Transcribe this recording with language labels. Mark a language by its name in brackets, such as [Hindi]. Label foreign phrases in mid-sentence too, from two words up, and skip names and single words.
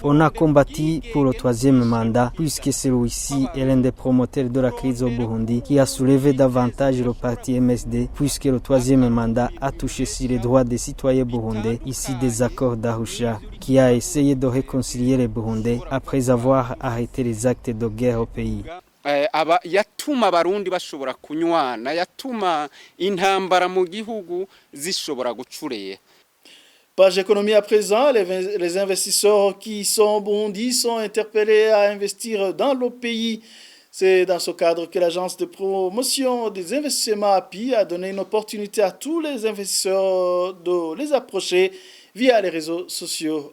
[French] On a combattu pour le 3e mandat puisque celui-ci est l'un des promoteurs de la crise au Burundi qui a soulevé davantage le parti MSD puisque le 3e mandat a touché sur les droits des citoyens burundais ici des accords d'Arusha qui a essayé de réconcilier les Burundais après avoir arrêté les actes de guerre au pays. [Rundi] Yatuma abarundi bashobora kunywana, yatuma intambara mu gihugu zishobora gucureya. [French] Page économie à présent, les investisseurs qui sont au Burundi sont interpellés à investir dans le pays. C'est dans ce cadre que l'agence de promotion des investissements API a donné une opportunité à tous les investisseurs de les approcher via les réseaux sociaux.